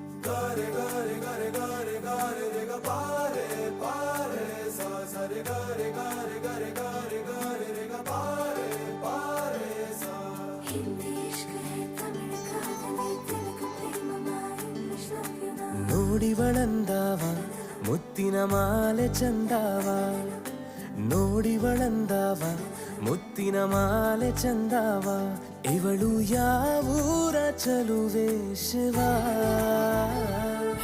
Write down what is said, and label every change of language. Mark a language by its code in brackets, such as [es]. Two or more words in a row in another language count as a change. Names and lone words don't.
[hi] रे ग रे ग रे ग रे ग रे रे ग पारे पारे सा सा रे ग रे ग रे ग रे ग रे ग रे रे ग पारे पारे सा हिंदी इश्क है तमिल कादले तेलुगु प्रेममा इंग्लिश [en] love you [hi] ना [kn] ನೋಡಿವಳಂದಾವ ಮುತ್ತಿನ ಮಾಲೆ ಚಂದಾವ ನೋಡಿವಳಂದಾವ ಮುತ್ತಿನ ಮಾಲೆ ಚಂದಾವ ಇವಳು ಯಾವೂರ ಚಲುವೆ ಶಿವ